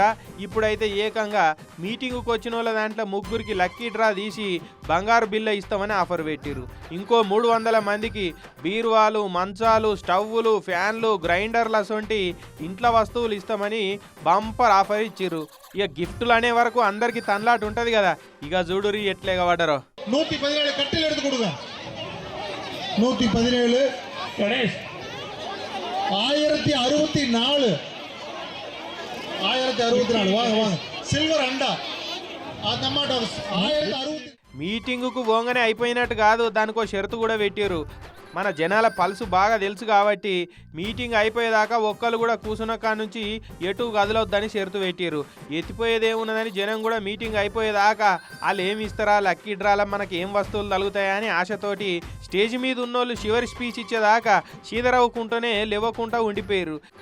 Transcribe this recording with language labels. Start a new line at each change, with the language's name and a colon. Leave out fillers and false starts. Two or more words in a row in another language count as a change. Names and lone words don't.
Telugu: ఇప్పుడైతే ఏకంగా మీటింగుకు వచ్చిన వాళ్ళ దాంట్లో ముగ్గురికి
English: lucky draw
Telugu: తీసి బంగారు బిల్ల ఇస్తామని ఆఫర్ పెట్టిరు. ఇంకో 300 మందికి బీరువాలు, మంచాలు, స్టవ్వులు, ఫ్యాన్లు, గ్రైండర్ల సొంటి ఇంట్లో వస్తువులు ఇస్తామని
English: bumper offer
Telugu: ఇచ్చిర్రు. ఇక గిఫ్టులు అనే వరకు అందరికి తన్లాట ఉంటది కదా. ఇక చూడురి ఎట్లేగా వాడరో.
Tamil: 117 கட்டில் எடுத்து கொடுங்க. 117 கணேஷ் 1064 வாங்க வாங்க.
Telugu: సిల్వర్ అండా అన్నమాట 1060. మీటింగుకు పోగానే అయిపోయినట్టు కాదు, దానికో షరతు కూడా పెట్టారు. మన జనాల పల్సు బాగా తెలుసు కాబట్టి మీటింగ్ అయిపోయేదాకా ఒక్కరు కూడా కూర్చున్న కాడ నుంచి ఎటు కదలొద్దని షరతు పెట్టారు. ఎత్తిపోయేదేమున్నదని జనం కూడా మీటింగ్ అయిపోయేదాకా వాళ్ళు ఏమి ఇస్తారా, లక్కీ డ్రాల మనకి ఏం వస్తువులు తగులుతాయని ఆశతోటి స్టేజ్ మీద ఉన్నోళ్ళు చివరి స్పీచ్ ఇచ్చేదాకా చీదరవ్వకుంటూనే లేవకుండా ఉండిపోయారు.